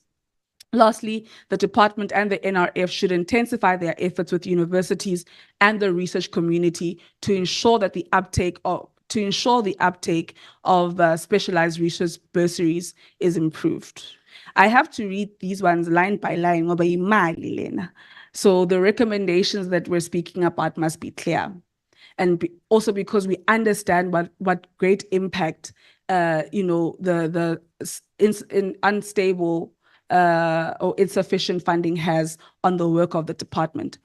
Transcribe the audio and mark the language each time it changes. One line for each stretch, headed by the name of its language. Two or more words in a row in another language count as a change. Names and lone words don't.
English: Lastly, the department and the NRF should intensify their efforts with universities and the research community to ensure that the uptake of specialized research bursaries is improved. I have to read these ones line by line,
Zulu: ngoba yimali lena.
English: So the recommendations that we're speaking about must be clear. And also because we understand what great impact, the unstable or insufficient funding has on the work of the department.